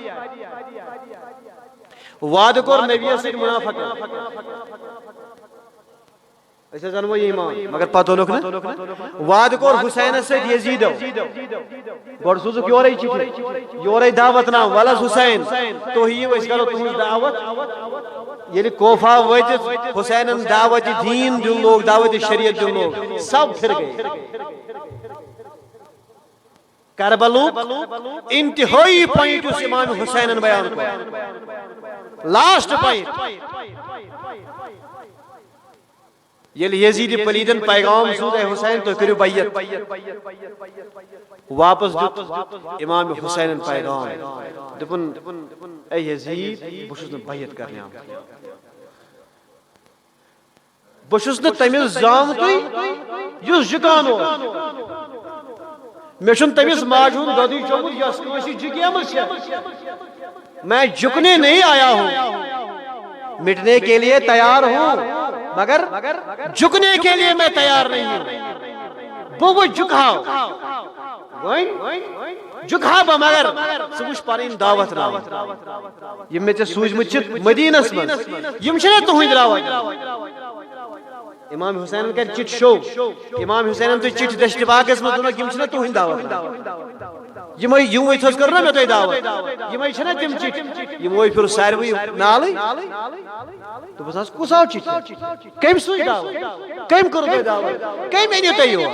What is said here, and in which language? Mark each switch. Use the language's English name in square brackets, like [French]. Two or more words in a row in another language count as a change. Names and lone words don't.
[Kashmiri] وعدٕ کوٚر نبیَس سۭتۍ مُنافقت أسۍ حظ انو یہِ ایمان مگر پتہٕ اوٚنُکھ نہٕ وعدٕ کوٚر حُسینس سۭتۍ یزیٖدو گۄڈٕ سوٗزُکھ یورے چِٹھِ یورے دعوت نام ول حظ حُسین تُہۍ یِیِو أسۍ کرو تُہنٛز دعوت ییٚلہِ کوفہ وٲتِتھ حُسینن دعوت دیٖن دیُن لوگ دعوت شریعت دیُن [Urdu] لوگ سب پھر گئے [Kashmiri] کربلُک انتہٲئی پوائنٹ یُس امام حُسینن بیان کوٚر [English] last point [Kashmiri] ییٚلہِ یزیٖدِ پلیٖدن پیغام سوٗز اے حُسین تُہۍ کٔرِو بیعت واپس دیُت امام حُسینن پیغام دوٚپُن اے یزیٖد بہٕ چھُس نہٕ بیعت کرنہِ آمُت بہٕ چھُس نہٕ تٔمِس زامتُے یُس جُکان اوس میں چھُنہٕ تٔمِس ماجہِ ہُنٛد دۄدٕے چومُت یۄس کٲنٛسہِ جُکیمٕژ چھےٚ [Urdu] میں جھکنے نہیں آیا ہوں مٹنے کے لیے تیار ہوں مگر جھکنے کے لیے میں تیار نہیں ہوں وہ جھکاؤ [Kashmiri] جھکا بہ مگر ژٕ وٕچھ پنٕنۍ دعوت نام یِم مےٚ ژےٚ سوٗزمٕتۍ چھِ مدیٖنس منٛز یِم چھِنا تُہٕنٛدۍ راوت امام حُسینن کر چِٹھ شو امام حُسینن تُہۍ چِٹھ دٔچھنہِ باغس منٛز دوٚپُکھ یِم چھِنا تُہٕنٛدۍ دعوت یِموٕے تھٲوٕس کٔر نا مےٚ تۄہہِ دعوت یِمے چھِنا تِم چِٹھۍ یِموٕے پھِر ساروٕے نالٕے دوٚپُس حظ کُس آو چِٹھِ کٔمۍ سوٗز دعوت کٔمۍ کوٚروٕ تۄہہِ دعوت کٔمۍ أنِو تُہۍ